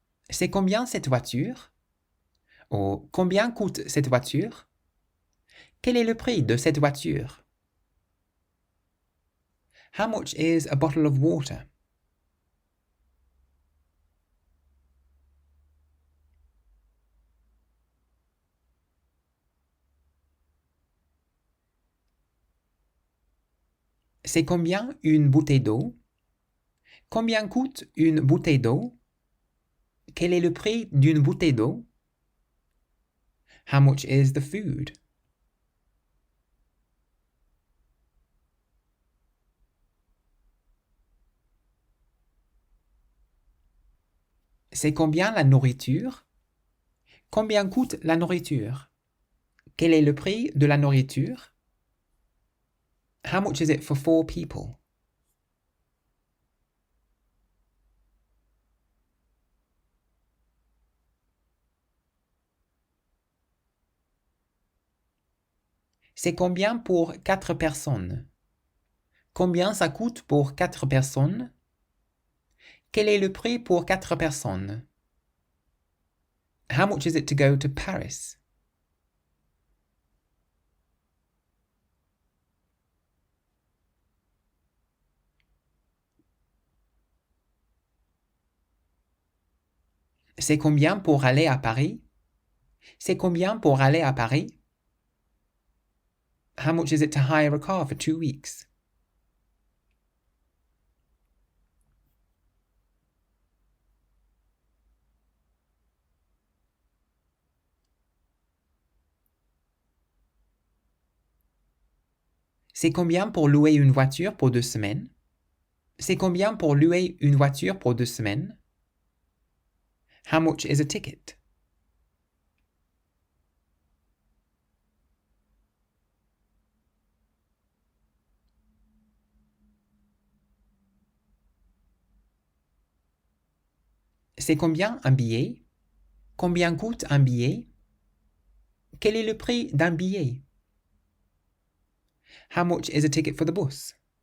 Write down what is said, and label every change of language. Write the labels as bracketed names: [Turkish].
[French] C'est combien cette voiture? Or, combien coûte cette voiture? Quel est le prix de cette voiture? [English] How much is a bottle of water? [French] C'est combien une bouteille d'eau? Combien coûte une bouteille d'eau? Quel est le prix d'une bouteille d'eau? [English] How much is the food? [French] C'est combien la nourriture? Combien coûte la nourriture? Quel est le prix de la nourriture? [English] How much is it for 4 people? [French] C'est combien pour 4 personnes? Combien ça coûte pour 4 personnes? Quel est le prix pour 4 personnes? [English] How much is it to go to Paris? [French] C'est combien pour aller à Paris? C'est combien pour aller à Paris? [English] How much is it to hire a car for 2 weeks? [French] C'est combien pour louer une voiture pour 2 semaines? C'est combien pour louer une voiture pour 2 semaines? [English] How much is a ticket? [French] C'est combien un billet? Combien coûte un billet? Quel est le prix d'un billet? [English] How much is a ticket for the bus?